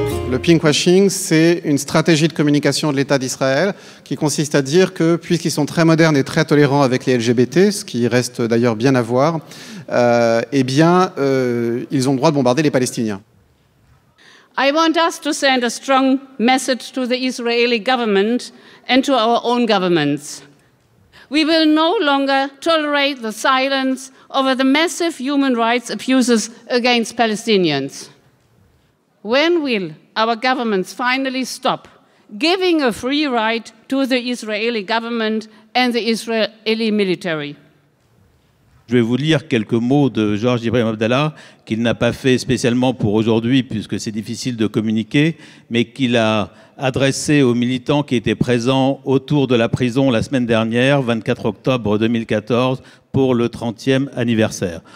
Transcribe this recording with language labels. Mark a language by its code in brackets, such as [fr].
[fr] Le pinkwashing, c'est une stratégie de communication de l'État d'Israël qui consiste à dire que, puisqu'ils sont très modernes et très tolérants avec les LGBT, ce qui reste d'ailleurs bien à voir, eh bien, ils ont le droit de bombarder les Palestiniens. [en] I want us to send a strong message to the Israeli government and to our own governments. We will no longer tolerate the silence over the massive human rights abuses against Palestinians. When will our governments finally stop giving a free ride to the Israeli government and the Israeli military? [fr] Je vais vous lire quelques mots de Georges Ibrahim Abdallah, qu'il n'a pas fait spécialement pour aujourd'hui, puisque c'est difficile de communiquer, mais qu'il a adressé aux militants qui étaient présents autour de la prison la semaine dernière, 24 octobre 2014, pour le 30e anniversaire.